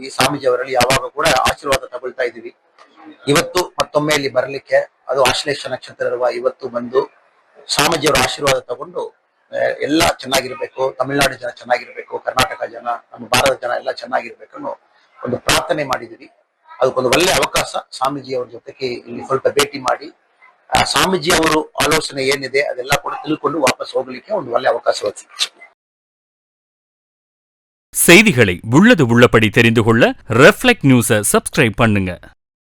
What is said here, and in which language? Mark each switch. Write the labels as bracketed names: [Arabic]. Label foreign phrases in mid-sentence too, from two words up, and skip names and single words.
[Kannada] ಸ್ವಾಮೀಜಿ ಅವರಲ್ಲಿ ಯಾವಾಗ ಕೂಡ ಆಶೀರ್ವಾದ ತಗೊಳ್ತಾ ಇದೀವಿ. ಇವತ್ತು ಮತ್ತೊಮ್ಮೆ ಇಲ್ಲಿ ಬರ್ಲಿಕ್ಕೆ, ಅದು ಆಶ್ಲೇಷ ನಕ್ಷತ್ರ ಇರುವ ಇವತ್ತು ಬಂದು ಸ್ವಾಮೀಜಿಯವರ ಆಶೀರ್ವಾದ ತಗೊಂಡು ಎಲ್ಲ ಚೆನ್ನಾಗಿರ್ಬೇಕು, ತಮಿಳುನಾಡು ಜನ ಚೆನ್ನಾಗಿರ್ಬೇಕು, ಕರ್ನಾಟಕ ಜನ, ನಮ್ಮ ಭಾರತ ಜನ ಎಲ್ಲ ಚೆನ್ನಾಗಿರ್ಬೇಕು ಅನ್ನೋ ಒಂದು ಪ್ರಾರ್ಥನೆ ಮಾಡಿದೀವಿ. ಅದಕ್ಕೊಂದು ಒಳ್ಳೆ ಅವಕಾಶ. ಸ್ವಾಮೀಜಿ ಅವ್ರ ಜೊತೆಗೆ ಇಲ್ಲಿ ಸ್ವಲ್ಪ ಭೇಟಿ ಮಾಡಿ ಸ್ವಾಮೀಜಿ ಅವರು ಆಲೋಚನೆ ಏನಿದೆ ಅದೆಲ್ಲ ಕೂಡ ತಿಳ್ಕೊಂಡು ವಾಪಸ್ ಹೋಗ್ಲಿಕ್ಕೆ ಒಂದು ಒಳ್ಳೆ ಅವಕಾಶ. [Tamil] செய்திகளை உள்ளது உள்ளபடி தெரிந்து கொள்ள ரெஃப்ளெக்ட் நியூஸை சப்ஸ்கிரைப் பண்ணுங்க.